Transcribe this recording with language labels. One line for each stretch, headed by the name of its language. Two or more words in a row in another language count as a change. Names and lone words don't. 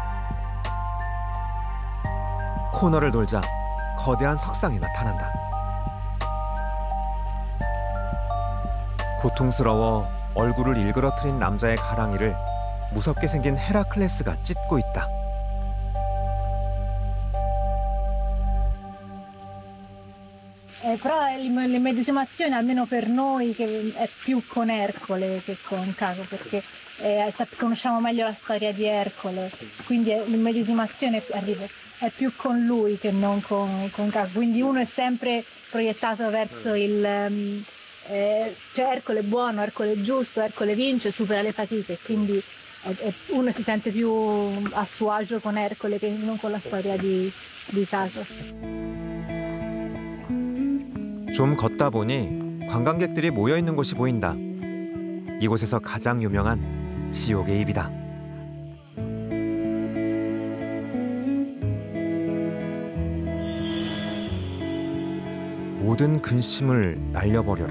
Korean: 코너를 돌자 거대한 석상이 나타난다. 고통스러워 얼굴을 일그러뜨린 남자의 가랑이를 무섭게 생긴 헤라클레스가 찢고 있다.
Italian: Però l'immedesimazione, almeno per noi, che è più con Ercole che con Caco, perché conosciamo meglio la storia di Ercole, quindi l'immedesimazione è più con lui che non con Caco, quindi uno è sempre proiettato verso cioè Ercole è buono, Ercole è giusto, Ercole vince, supera le fatiche, quindi uno si sente più a suo agio con Ercole che non con la storia di Caco.
Korean: 좀 걷다 보니 관광객들이 모여 있는 곳이 보인다. 이곳에서 가장 유명한 지옥의 입이다. 모든 근심을 날려버려라?